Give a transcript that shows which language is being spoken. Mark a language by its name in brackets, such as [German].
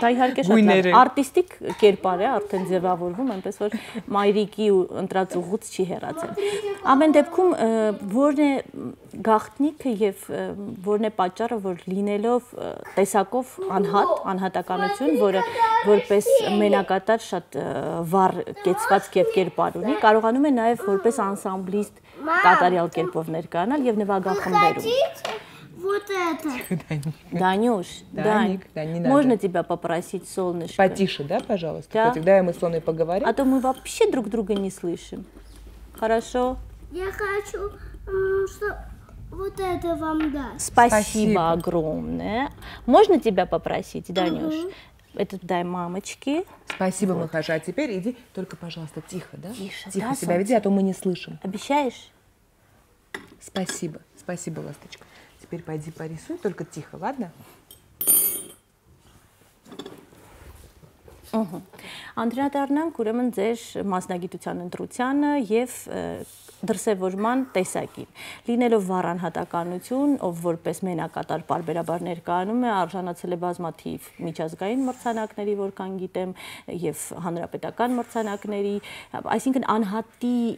[Armenian] Դա իհարկե շատ արտիստիկ կերպար է, արդեն ձևավորվում, այնպես որ մայրիկի ու ընտրած ուղուց չի հեռացել։ Ամեն դեպքում որն է գաղտնիքը եւ որն է պատճառը, որ լինելով տեսակով անհատականություն, որը որպես մենակատար շատ վառ կեցված կերպար ունի, կարողանում է նաեւ որպես անսամբլիստ կատարյալ кերպով ներկայանալ եւ նվագախմբերում։ [Russian] Вот это. Данюш, Дань, можно тебя попросить, солнышко? Потише, да, пожалуйста? Да. Давай мы с Соной поговорим. А то мы вообще друг друга не слышим. Хорошо? Я хочу, что вот это вам даст. Спасибо огромное. Можно тебя попросить, Данюш? Это дай мамочке. Спасибо, Махаша. А теперь иди, только, пожалуйста, тихо, да? Тише, тихо себя веди, а то мы не слышим. Обещаешь? Спасибо, спасибо, ласточка. Теперь пойди порисуй, только тихо, ладно? [Armenian] Անդրադառնանք ուրեմն ձեր մասնագիտության ընտրությանը եւ դրսևորման տեսակին։ Լինելով վառ անհատականություն, ով որպես մենակատար պարբերաբար ներկայանում է, արժանացել է բազմաթիվ միջազգային մրցանակների, որքան գիտեմ, եւ հանրապետական մրցանակների, այսինքն անհատի